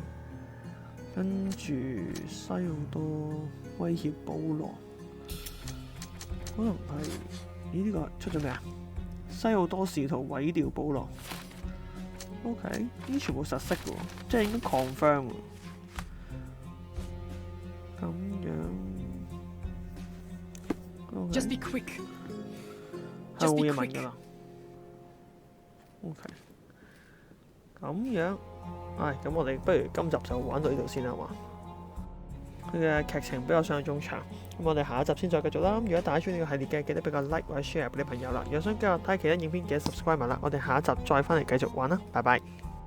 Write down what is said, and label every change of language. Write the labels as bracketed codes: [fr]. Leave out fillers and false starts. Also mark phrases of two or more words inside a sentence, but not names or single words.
[yue] 跟住西奧多威脅保羅，可能係呢個出咗咩啊？西奧多試圖毀掉保羅。OK， 呢啲全部實色嘅喎，即係應該 confirm 喎。咁樣。Okay. [en] Just be quick. [yue] 係冇嘢問㗎啦。OK， 咁樣。咁我哋不如今集就玩到呢度先啦，係嘛？佢嘅劇情比較想像中長，咁我哋下一集先再繼續啦。如果大家中意呢個系列嘅，記得俾個 like 或者 share 俾你朋友啦。如果想繼續睇其他影片，記得 subscribe 埋啦。我哋下一集再翻嚟繼續玩啦，拜拜。